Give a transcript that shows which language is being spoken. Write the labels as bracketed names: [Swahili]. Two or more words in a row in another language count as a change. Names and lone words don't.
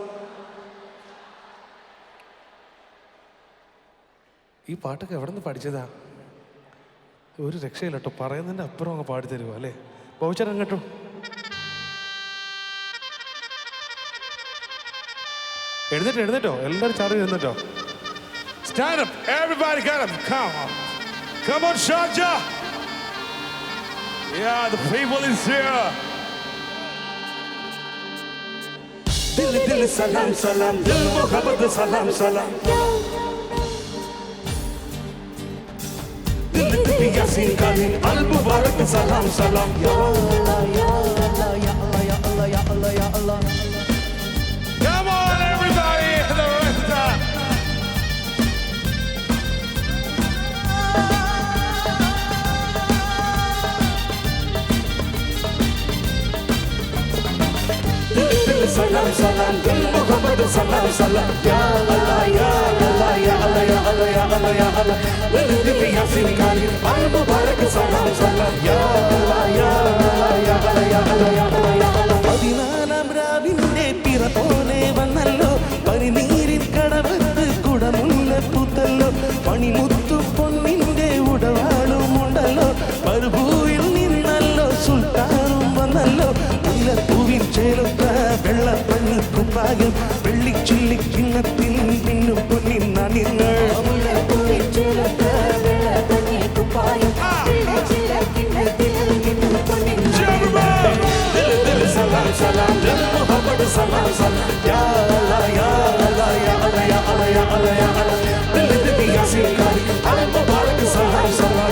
[Malayalam] ഈ പാട്ടൊക്കെ എവിടെ നിന്ന് പഠിച്ചതാ? ഒരു രക്ഷയില്ല കേട്ടോ, പറയുന്നതിൻ്റെ അപ്പുറം അങ്ങ് പാടി തരുമോ അല്ലേ? ബോച്ചേട്ടൻ കേട്ടോ. എഴുന്നേറ്റോ, എല്ലാവരും ചാടി എഴുന്നേറ്റോ. [English] Stand up, everybody get up, come on Sharjah. Yeah, the people is here. [Urdu] دل دل سلام سلام، دل محبت سلام سلام، دل دل [Arabic] ياسين كليم المبارك [Urdu] سلام سلام. [Arabic] يا الله يا الله يا الله يا الله يا الله يا الله. [English] Come on everybody, the rest time. [Urdu] سلام سلام، دل محبت سلام سلام. [Arabic] يا الله يا الله يا الله يا الله يا الله يا الله. [Urdu] دل دل [Arabic] ياسين كليم المبارك [Urdu] سلام سلام. [Arabic] يا الله يا الله يا الله يا الله يا الله يا الله. [Malayalam] പതിനാലാം രാവിന്റെ പിറ പോലെ വന്നല്ലോ, പനിനീരിൻ കടവത്ത് കുടമുല്ല പൂത്തല്ലോ, പണിമുത്തു പൊന്നിന്റെ ഉടവാളുമുണ്ടല്ലോ, പരുഭൂവിൽ നിന്നല്ലോ സുൽത്താനും വന്നല്ലോ, മുല്ലപ്പൂവിൻ ചേലൊത്ത വെള്ളപ്പഞ്ഞി കുപ്പായം, വെള്ളിച്ചില്ലി കിണ്ണത്തിൽ മിന്നും പൊന്നിൻ നാണ്യങ്ങൾ. മുല്ലപ്പൂവിൻ ചേലൊത്ത വെള്ളപ്പഞ്ഞി കുപ്പായം, വെള്ളിച്ചില്ലി കിണ്ണത്തിൽ മിന്നും പൊന്നിൻ നാണ്യങ്ങൾ. [Urdu] سلام سلام، دل محبت سلام سلام. [Arabic] يا الله يا الله يا الله يا الله يا الله يا الله. [Urdu] دل دل [Arabic] ياسين كليم المبارك [Urdu] سلام سلام.